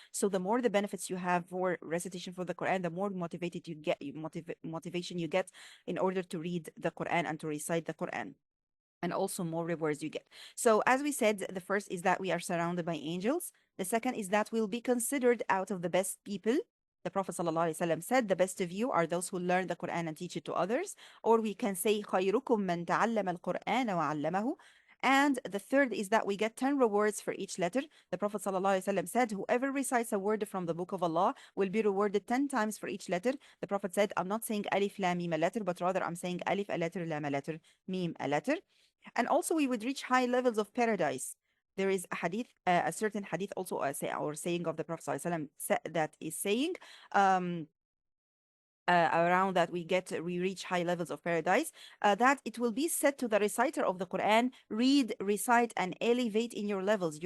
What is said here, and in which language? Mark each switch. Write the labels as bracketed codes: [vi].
[en] So the more the benefits you have for recitation for the Quran, the more motivated you get, motivation you get in order to read the Quran and to recite the Quran, and also more rewards you get. So, as we said, the first is that we are surrounded by angels. The second is that we'll be considered out of the best people. The Prophet ﷺ said, the best of you are those who learn the Quran and teach it to others. [ar] Or we can say, خيركم من تعلم القرآن وعلمه. [en] And the third is that we get 10 rewards for each letter. The Prophet ﷺ said, whoever recites a word from the book of Allah will be rewarded 10 times for each letter. The Prophet said, I'm not saying alif, lam, mim, a letter, but rather I'm saying alif, a letter, lam, a letter, mim, a letter. And also we would reach high levels of paradise. There is a hadith, a certain hadith also, or saying of the Prophet ﷺ that is saying, um, around that we reach high levels of paradise, that it will be said to the reciter of the Quran, read, recite, and elevate in your levels.